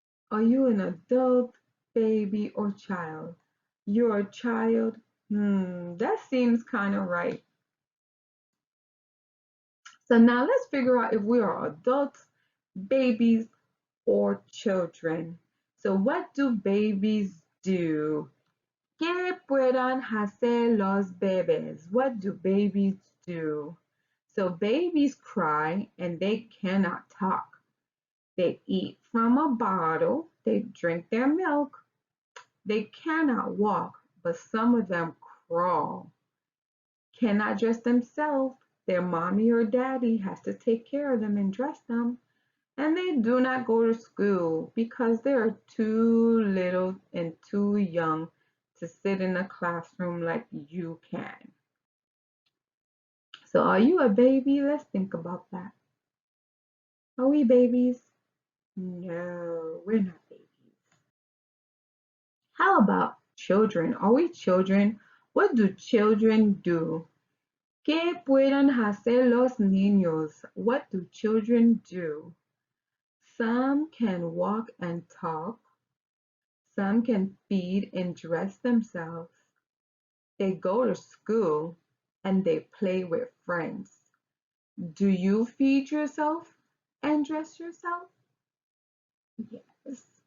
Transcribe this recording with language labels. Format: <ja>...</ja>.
<en>Are you an adult, baby, or child? You're a child? That seems kind of right. So now let's figure out if we are adults, babies, or children. So what do babies do?</en> <es>¿Qué puedan hacer los bebés?</es> <en>What do babies do? So babies cry and they cannot talk. They eat from a bottle. They drink their milk. They cannot walk, but some of them crawl. Cannot dress themselves. Their mommy or daddy has to take care of them and dress them. And they do not go to school because they are too little and too young to sit in a classroom like you can. So are you a baby? Let's think about that. Are we babies? No, we're not babies. How about children? Are we children? What do children do?</en> <es>¿Qué pueden hacer los niños?</es> <en>What do children do? Some can walk and talk. Some can feed and dress themselves. They go to school and they play with friends. Do you feed yourself and dress yourself? Yes.</en>